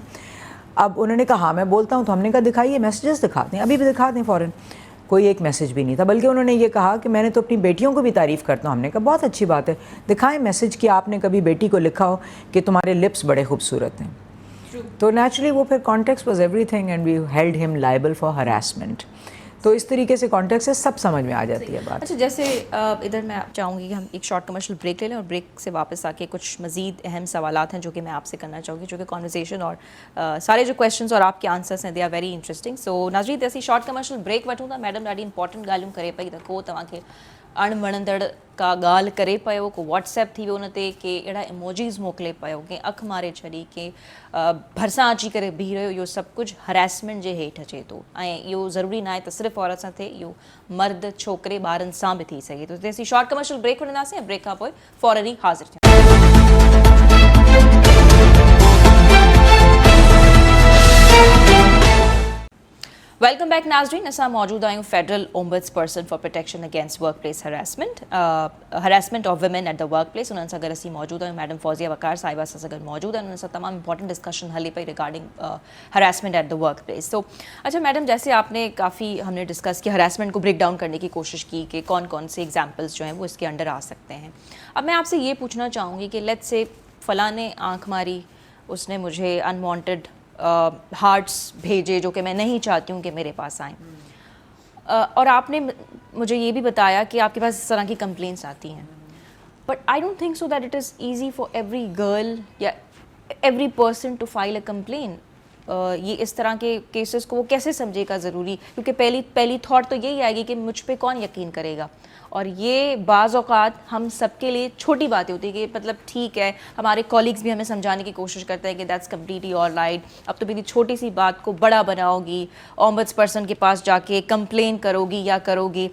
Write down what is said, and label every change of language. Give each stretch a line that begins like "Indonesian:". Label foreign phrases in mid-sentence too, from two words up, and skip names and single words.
Urdu: اب انہوں نے کہا ہاں میں بولتا ہوں. تو ہم نے کہا دکھائیے میسیجز دکھاتے ہیں, ابھی بھی دکھا دیں فوراً. کوئی ایک میسیج بھی نہیں تھا, بلکہ انہوں نے یہ کہا کہ میں نے تو اپنی بیٹیوں کو بھی تعریف کرتا ہوں. ہم نے کہا بہت اچھی بات ہے, دکھائیں میسیج کہ آپ نے کبھی بیٹی کو لکھا ہو کہ تمہارے لپس بڑے خوبصورت ہیں. تو نیچرلی وہ پھر
English: context was everything and we held him liable for harassment.
Urdu: تو اس طریقے سے کانٹیکٹ سے سب سمجھ میں آ جاتی ہے بات. اچھا جیسے ادھر میں چاہوں گی کہ ہم ایک
English: short commercial break
Urdu: لے لیں اور بریک سے واپس آ کے کچھ مزید اہم سوالات ہیں جو کہ میں آپ سے کرنا چاہوں گی, جو کہ کانورسیشن اور سارے جو کویشچنس اور آپ کے آنسرس ہیں
English: they are very interesting.
Sindhi: سو ناظرین ایسی
English: short commercial break
Sindhi: وٹوں था मैडम ॾाढी इंपॉर्टेंट ॻाल्हियूं करे पई त को तव्हांखे अणवणंदड़ का ॻाल्हि करे पियो, को व्हाट्सएप थी वियो उन ते, के अहिड़ा इमोजीस मोकिले पियो, कंहिं अखि मारे छॾी, कंहिं भरिसां अची करे बीह रहियो. इहो सभु कुझु हरासमेंट जे हेठि अचे थो ऐं इहो ज़रूरी न आहे त सिर्फ़ु औरत सां थिए, इहो मर्द छोकिरे ॿारनि सां बि थी सघे थो. तेसीं
English: short commercial break
Sindhi: वठंदासीं ऐं ब्रेक खां पोइ फौरन ई हाज़िर थियूं.
English: welcome back नाज़रीन.
Sindhi: असां मौजूद आहियूं
English: Federal Ombuds Person for Protection Against Work Place Harassment of Women at the Work Place.
Sindhi: उन्हनि सां गॾु असीं मौजूद आहियूं मैडम फौजिया वकार साहिबा सां गॾु मौजूद आहिनि. उन्हनि सां तमामु
English: important discussion
Sindhi: हली पई
English: regarding harassment at the work place.
Urdu: تو اچھا میڈم، جیسے آپ نے کافی ہم نے ڈسکس کیا، ہراسمنٹ کو
English: break down
Urdu: کرنے کی کوشش کی کہ کون کون سے ایگزامپلز جو ہیں وہ اس کے انڈر آ سکتے ہیں. اب میں آپ سے یہ پوچھنا چاہوں گی کہ
English: let's say
Urdu: فلاں نے آنکھ ماری، اس نے مجھے
English: unwanted hearts
Urdu: بھیجے جو کہ میں نہیں چاہتی ہوں کہ میرے پاس آئیں، اور آپ نے مجھے یہ بھی بتایا کہ آپ کے پاس اس طرح کی کمپلینٹس آتی ہیں.
English: But I don't think so that it is easy for every girl या every person to file a complain.
Urdu: یہ اس طرح کے کیسز کو وہ کیسے سمجھے گا ضروری، کیونکہ پہلی تھاٹ تو یہی آئے گی کہ مجھ پہ کون یقین کرے گا. اور یہ بعض اوقات ہم سب کے لیے چھوٹی باتیں ہوتی ہے کہ مطلب ٹھیک ہے، ہمارے کولیگز بھی ہمیں سمجھانے کی کوشش کرتے ہیں کہ
English: that's completely all right,
Urdu: اب تو میری چھوٹی سی بات کو بڑا بناؤ گی,
English: ombuds person
Urdu: کے پاس جا کے کمپلین کرو گی یا کرو گی.